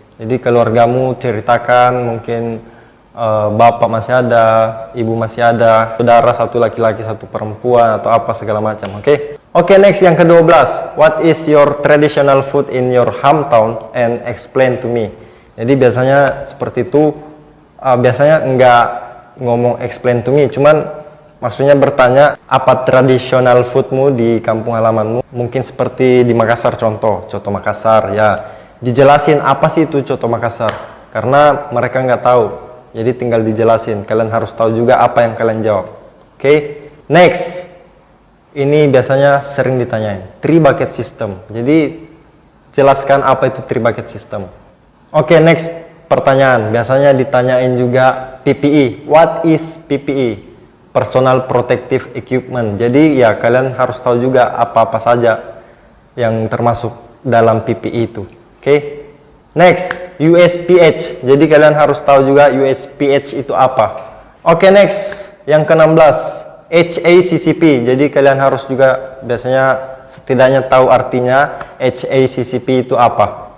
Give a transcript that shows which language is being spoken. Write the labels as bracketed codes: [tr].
[id] Jadi keluargamu ceritakan, mungkin bapak masih ada, ibu masih ada, saudara satu laki-laki satu perempuan atau apa segala macam. [en] Oke, next, [id] yang ke-12, [en] what is your traditional food in your hometown and explain to me? [id] Jadi biasanya seperti itu. Biasanya enggak ngomong [en] explain to me, [id] cuman maksudnya bertanya apa tradisional foodmu di kampung halamanmu. Mungkin seperti di Makassar, contoh Coto Makassar ya. Dijelasin apa sih itu Coto Makassar. karena mereka nggak tahu. Jadi tinggal dijelasin. Kalian harus tahu juga apa yang kalian jawab. Oke, next. Ini biasanya sering ditanyain. 3 bucket system. Jadi jelaskan apa itu 3 bucket system. Oke, next pertanyaan. Biasanya ditanyain juga PPE. [en] What is PPE? Personal Protective Equipment. [id] Jadi ya kalian harus tahu juga apa-apa saja yang termasuk dalam PPE itu. Oke. Next, USPH. Jadi kalian harus tahu juga USPH itu apa. Oke, next. Yang ke-16, HACCP. Jadi kalian harus juga biasanya setidaknya tahu artinya HACCP itu apa.